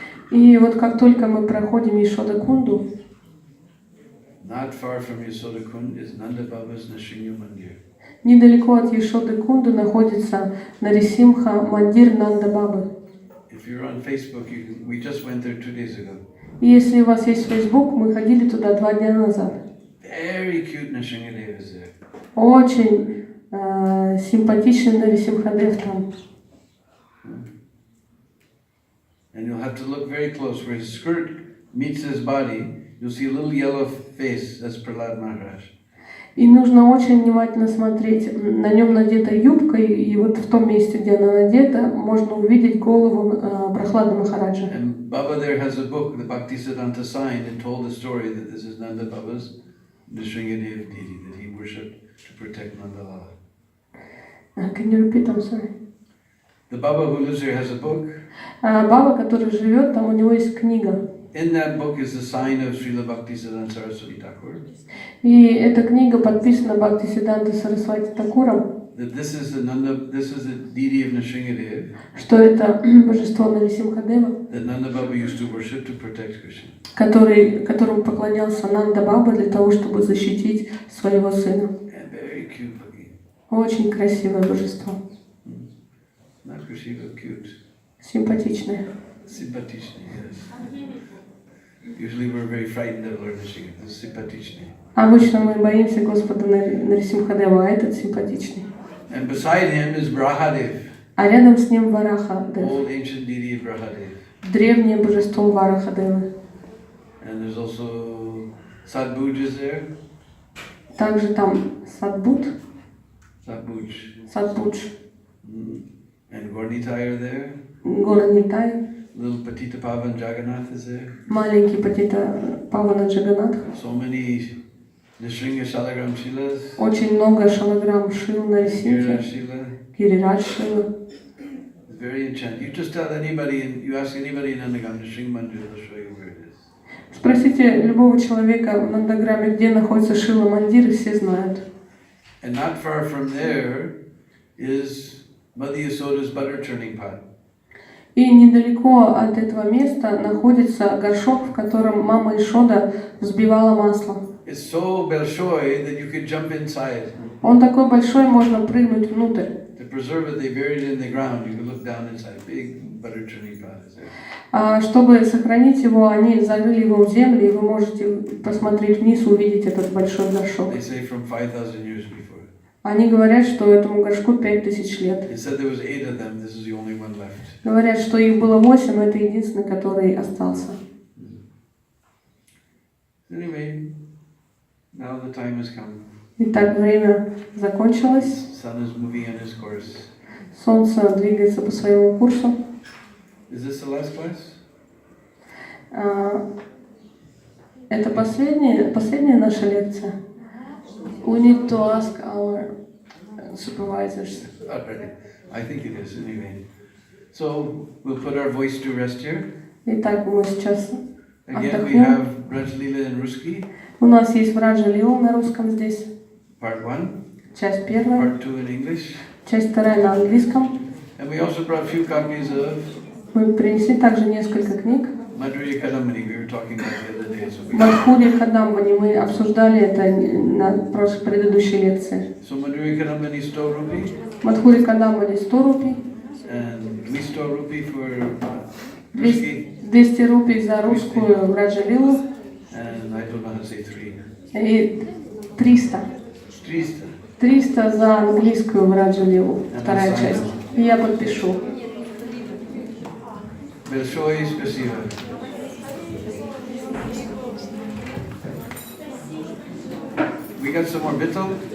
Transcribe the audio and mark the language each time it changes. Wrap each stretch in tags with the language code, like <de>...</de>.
<ru>И вот как только мы проходим Ишода Кунду,</ru> <en>not far from Yasoda Kund is Nanda Baba's Nrsimha Mandir.</en> <ru>недалеко от Ешоды Кунды находится Нарисимха Мандир Нанда Бабы.</ru> <en>If you're on Facebook, we just went there 2 days ago.</en> <ru>И если у вас есть Facebook, мы ходили туда 2 дня назад.</ru> <en>Very cute Nrsimhadev is there.</en> <ru>Очень симпатичный Нарисимхадев там.</ru> <en>And you'll have to look very close. Where his skirt meets his body, you'll see a little yellow face. That's Prahlad Maharaj.</en> <ru>И нужно очень внимательно смотреть. На нем надета юбка, и вот в том месте, где она надета, можно увидеть голову Прахлада Махараджа.</ru> <en>And Baba there has a book, the Bhaktisiddhanta signed, and told the story that this is Nanda Baba's Nrsimhadev deity that he worshipped to protect Nanda Lala. Can you repeat? I'm sorry. The Baba who lives here has a book.</en> <ru>Баба, который живет, там у него есть книга.</ru> <en>In that book is the sign of Srila Bhaktisiddhanta Saraswati Thakur.</en> <ru>И эта книга подписана Бхактисиддханта Сарасвати Такуром.</ru> <en>That this is the deity of Nrsimhadev.</en> <ru>Что это божество Нарисимхадева.</ru> <en>That Nanda Baba used to worship to protect Krishna.</en> <ru>Которому поклонялся Нанда Баба для того, чтобы защитить своего сына.</ru> <en>And very cute looking.</en> <ru>Очень красивое божество.</ru> <en>Not красиво, cute.</en> <ru>Симпатичное.</ru> <en>Sympathичный, yes. Usually we're very frightened of Lord Nrsimha. This is sympathичный.</en> <ru>Обычно мы боимся Господа Нарисимхадева, а этот симпатичный.</ru> <en>And beside him is Brahadev.</en> <ru>А рядом с ним Варахадев.</ru> <en>Old ancient deity of Brahadev.</en> <ru>Древнее божество Варахадевы.</ru> <en>And there's also Sadbhuj is there.</en> <ru>Также там Садбуд. Садбудж.</ru> <en>And Gornitai are there.</en> <ru>Горнитай.</ru> <en>Little Patita Pavan Jagannath is there.</en> <ru>Маленький Патита Павана Джаганатх.</ru> <en>So many Nrsimha Shalagram Shilas.</en> <ru>Очень много шалаграм шил на Рисимхе.</ru> <en>Shila.</en> <ru>Гирирадж шила.</ru> <en>It's very enchanting. You just tell anybody, and you ask anybody in Nandagam, Nrsimha Mandir, they'll show you where it is.</en> <ru>Спросите любого человека в Нандаграме, где находится Шила Мандир, и все знают.</ru> <en>And not far from there is Mother Yasoda's butter churning pot.</en> <ru>И недалеко от этого места находится горшок, в котором мама Ишода взбивала масло.</ru> <en>It's so большой that you could jump inside.</en> <ru>Он такой большой, можно прыгнуть внутрь.</ru> <en>To preserve it, they buried it in the ground. You could look down inside. Big butter churning pot is there.</en> <ru>А чтобы сохранить его, они зарыли его в землю, и вы можете посмотреть вниз и увидеть этот большой горшок.</ru> <en>They say from 5,000 years before.</en> <ru>Они говорят, что этому горшку 5000 лет.</ru> <en>It said there was 8 of them. This is the only one left.</en> <ru>Говорят, что их было 8, но это единственный, который остался.</ru> <en>Anyway, now the time has come.</en> <ru>Итак, время закончилось.</ru> <en>Sun is moving on his course.</en> <ru>Солнце двигается по своему курсу.</ru> <en>Is this the last class?</en> <ru>Это последняя наша лекция.</ru> <en>We need to ask our supervisors. I think it is anyway. So we'll put our voice to rest here.</en> <ru>Итак, мы сейчас</ru> <en>Again, we have Враджа Лила in Ruski.</en> <ru>У нас есть Враджа Лила на русском здесь.</ru> <en>Part 1.</en> <ru>Часть первая.</ru> <en>Part 2 in English.</en> <ru>Часть вторая на английском.</ru> <en>And we also brought a few copies of</en> <ru>Мы принесли также несколько книг. Мадхурья Кадамбани.</ru> <en>We were talking about the other day.</en> <ru>Мадхурья Кадамбани. Мы обсуждали это на предыдущей лекции. So Мадхурья Кадамбани 100 рупий. Мадхурья Кадамбани 100 рупий.</ru> <en>And we 100 рупий for Ruski.</en> <ru>200 рупий за русскую Враджа Лилу.</ru> <en>And I don't know how to say 3.</en> <ru>И 300. 300 за английскую Враджа Лилу. Вторая часть. И я подпишу. Большое спасибо.</ru> <en>We got some more bittel.</en>